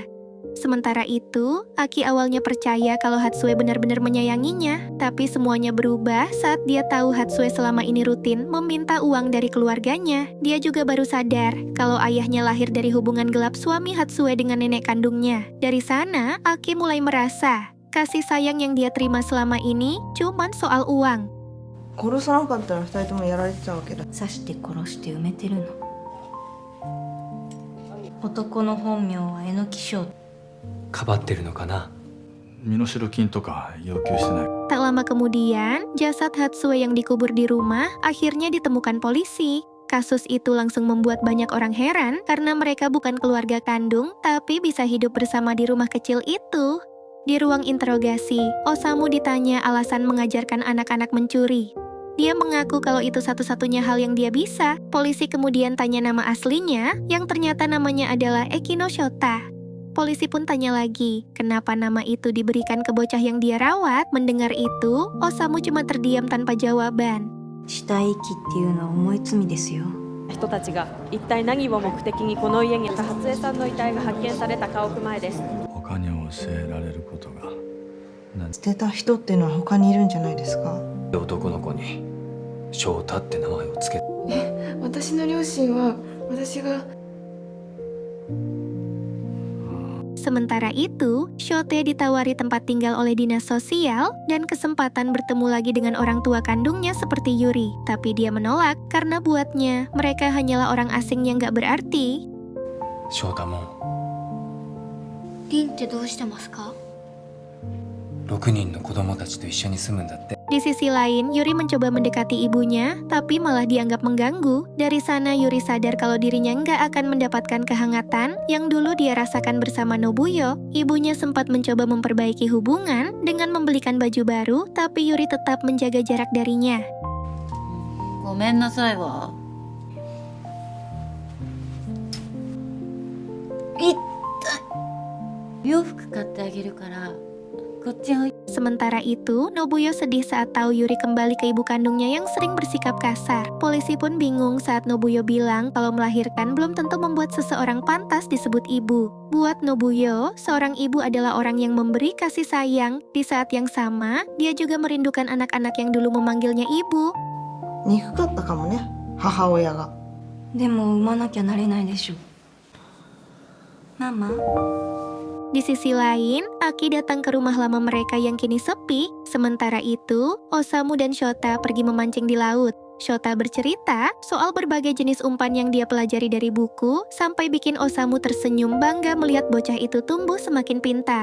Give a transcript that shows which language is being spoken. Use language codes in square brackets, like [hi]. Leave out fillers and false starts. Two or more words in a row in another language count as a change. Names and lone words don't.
[id] Sementara itu, Aki awalnya percaya kalau Hatsue benar-benar menyayanginya, tapi semuanya berubah saat dia tahu Hatsue selama ini rutin meminta uang dari keluarganya. Dia juga baru sadar kalau ayahnya lahir dari hubungan gelap suami Hatsue dengan nenek kandungnya. Dari sana, Aki mulai merasa kasih sayang yang dia terima selama ini cuman soal uang. [ja] 殺さなかったら2人ともやられてたわけだ。刺して殺して埋めてるの。男の本名は榎木翔。かばってるのかな。身代金とか要求してない。 [id] Tak lama kemudian, jasad Hatsue yang dikubur di rumah akhirnya ditemukan polisi. Kasus itu langsung membuat banyak orang heran karena mereka bukan keluarga kandung, tapi bisa hidup bersama di rumah kecil itu. Di ruang interogasi, Osamu ditanya alasan mengajarkan anak-anak mencuri. Dia mengaku kalau itu satu-satunya hal yang dia bisa. Polisi kemudian tanya nama aslinya, yang ternyata namanya adalah Ekino Shota. Polisi pun tanya lagi, kenapa nama itu diberikan ke bocah yang dia rawat? Mendengar itu, Osamu cuma terdiam tanpa jawaban. [ja] 死体遺棄っていうのは重い罪ですよ。人たちが一体何を目的にこの家に初江さんの遺体が発見されたかを踏まえです。他に教えられることが。捨てた人っていうのは他にいるんじゃないですか。男の子に翔太って名前をつけ。私の両親は私が [id] Sementara itu, Shote ditawari tempat tinggal oleh dinas sosial dan kesempatan bertemu lagi dengan orang tua kandungnya seperti Yuri. Tapi dia menolak karena buatnya mereka hanyalah orang asing yang gak berarti. [ja] 翔太もリンってどうしてますか？ 6人の子供たちと一緒に住むんだって。 [id] Di sisi lain, Yuri mencoba mendekati ibunya, tapi malah dianggap mengganggu. Dari sana, Yuri sadar kalau dirinya nggak akan mendapatkan kehangatan yang dulu dia rasakan bersama Nobuyo. Ibunya sempat mencoba memperbaiki hubungan dengan membelikan baju baru, tapi Yuri tetap menjaga jarak darinya. [ja] ごめんなさいわ。痛い。洋服買ってあげるからこっちおい。 [id] Sementara itu, Nobuyo sedih saat tahu Yuri kembali ke ibu kandungnya yang sering bersikap kasar. Polisi pun bingung saat Nobuyo bilang kalau melahirkan belum tentu membuat seseorang pantas disebut ibu. Buat Nobuyo, seorang ibu adalah orang yang memberi kasih sayang. Di saat yang sama, dia juga merindukan anak-anak yang dulu memanggilnya ibu. [ja] 憎かったかもね、母親が。でも産まなきゃなれないでしょ。ママ。 [id] Di sisi lain, Aki datang ke rumah lama mereka yang kini sepi. Sementara itu, Osamu dan Shota pergi memancing di laut. Shota bercerita soal berbagai jenis umpan yang dia pelajari dari buku, sampai bikin Osamu tersenyum bangga melihat bocah itu tumbuh semakin pintar.